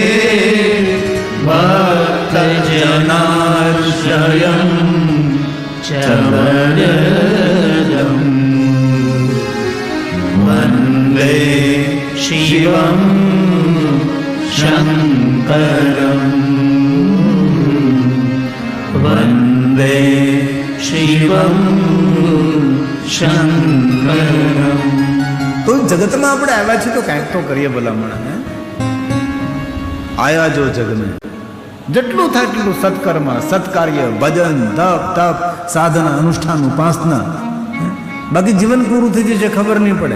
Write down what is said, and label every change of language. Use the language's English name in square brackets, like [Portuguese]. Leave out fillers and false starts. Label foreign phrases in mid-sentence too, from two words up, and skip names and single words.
[Sanskrit] भक्तजनाश्रयं च वरदम् वन्दे शिवं शङ्करम् वन्दे शिवं शङ्करम्। [Gujarati] તો જગતમાં આપણે આવ્યા છીએ તો કાંઈક તો કરીએ ભલામણ. આયા જો જગને જેટલું થાય એટલું સત્કર્મ, સત્કાર્ય, ભજન, તપ, સાધના, અનુષ્ઠાન, ઉપાસના. બાકી જીવન પૂરું થઈ જશે, ખબર નહીં પડે.